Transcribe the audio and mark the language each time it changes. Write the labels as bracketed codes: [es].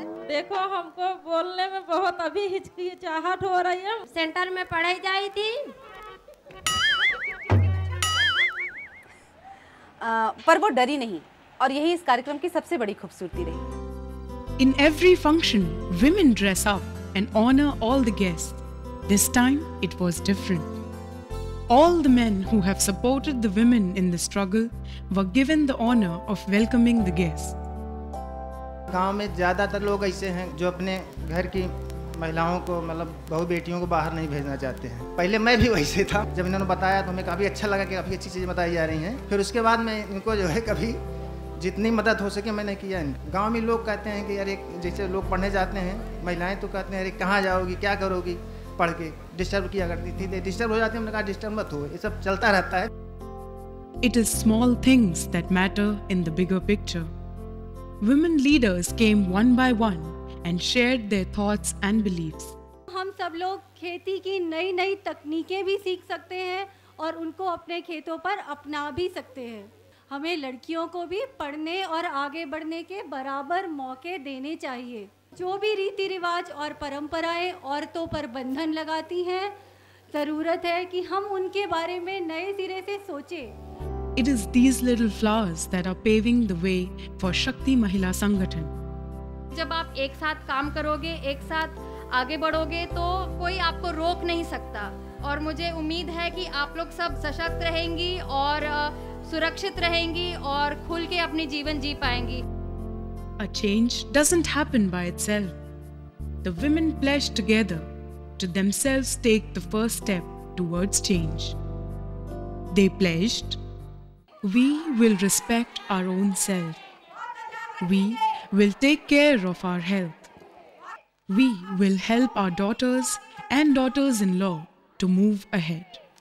[hi] देखो, हमको बोलने में बहुत अभी हिचकिचाहट हो रही है। सेंटर में पढ़ाई जाई थी, पर वो डरी नहीं, और यही इस कार्यक्रम की सबसे बड़ी खूबसूरती रही। [en] In every function, women dress up and honor all the guests. This time, it was different. All the men who have supported the women in the struggle were given the honor of welcoming the guests. [hi] गांव में ज़्यादातर लोग ऐसे हैं जो अपने घर की महिलाओं को, मतलब बहू बेटियों को बाहर नहीं भेजना चाहते हैं। पहले मैं भी वैसे था। जब इन्होंने बताया तो हमें काफ़ी अच्छा लगा कि काफ़ी अच्छी चीज़ें बताई जा रही हैं। फिर उसके बाद मैं इनको जो है कभी जितनी मदद हो सके मैंने किया। गांव में लोग कहते हैं कि यार, एक जैसे लोग पढ़ने जाते हैं, महिलाएं तो कहते हैं अरे कहाँ जाओगी, क्या करोगी पढ़ के, डिस्टर्ब किया करती थी। डिस्टर्ब हो जाती है, हमने कहा डिस्टर्ब मत हो, ये सब चलता रहता है। [en] It is small things that matter in the bigger picture. Women leaders came one by one and shared their thoughts and beliefs. [hi] हम सब लोग खेती की नई नई तकनीकें भी सीख सकते हैं और उनको अपने खेतों पर अपना भी सकते हैं। हमें लड़कियों को भी पढ़ने और आगे बढ़ने के बराबर मौके देने चाहिए। जो भी रीति रिवाज और परंपराएं औरतों पर बंधन लगाती हैं, ज़रूरत है कि हम उनके बारे में नए सिरे से सोचें। [en] It is these little flowers that are paving the way for Shakti Mahila Sangathan. [hi] जब आप एक साथ काम करोगे, एक साथ आगे बढ़ोगे, तो कोई आपको रोक नहीं सकता। और मुझे उम्मीद है कि आप लोग सब सशक्त रहेंगी और सुरक्षित रहेंगी और खुल के अपनी जीवन जी पाएंगी। [en] A change doesn't happen by itself. The women pledged together to themselves take the first step towards change. They pledged, we will respect our own self. We will take care of our health. We will help our daughters and daughters-in-law to move ahead.